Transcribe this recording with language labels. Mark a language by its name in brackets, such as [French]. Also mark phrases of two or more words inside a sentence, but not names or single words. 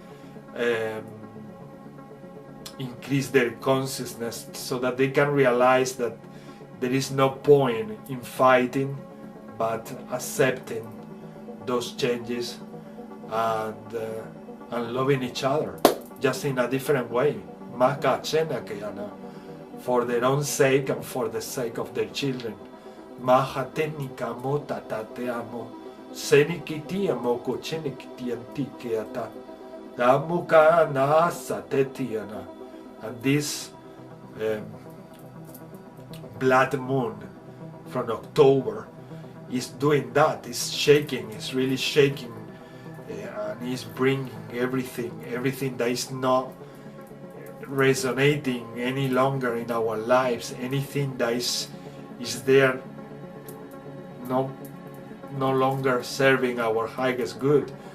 [English] increase their consciousness so that they can realize that there is no point in fighting but accepting those changes and loving each other just in a different way, for their own sake and for the sake of their children. Mahatenika motata te amo, senikiti amoko chenikiti antikeata, amuka naasa tetiana. And this blood moon from October is doing that, is shaking, is really shaking, and is bringing everything that is not resonating any longer in our lives, anything that is there no longer serving our highest good.